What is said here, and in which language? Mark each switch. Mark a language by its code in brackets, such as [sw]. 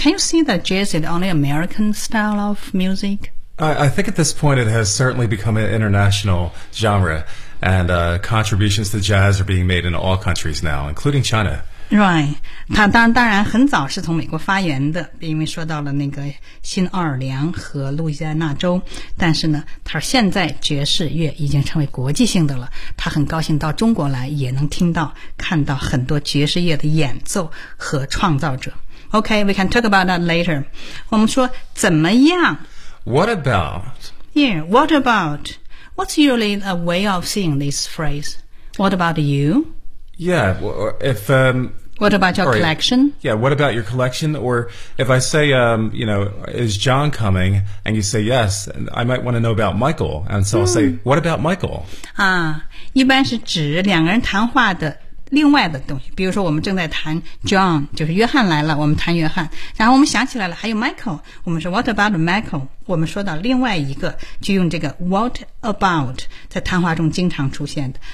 [en] Can you see that jazz is only American style of music? I think at this point it has certainly become an international genre, and contributions to jazz are being made in all countries now, including China. [zh] Right, 它当然很早是从美国发源的，因为说到了那个新奥尔良和路易斯安那州，但是呢，它现在爵士乐已经成为国际性的了。他很高兴到中国来，也能听到、看到很多爵士乐的演奏和创造者。 [en] Okay, we can talk about that later. [zh] 我们说怎么样 [en] ？What about? Yeah, what about? What's usually a way of saying this phrase? What about you? Yeah, if, What about your collection? Yeah, what about your collection? Or if I say, you know, is John coming? And you say yes, I might want to know about Michael. And so I'll say, what about Michael? [zh] 啊，一般是指两个人谈话的另外的东西。比如说我们正在谈 John, 就是约翰来了，我们谈约翰。然后我们想起来了，还有 Michael, 我们说 [en] what about Michael? [zh] 我们说到另外一个，就用这个 what about, 在谈话中经常出现的。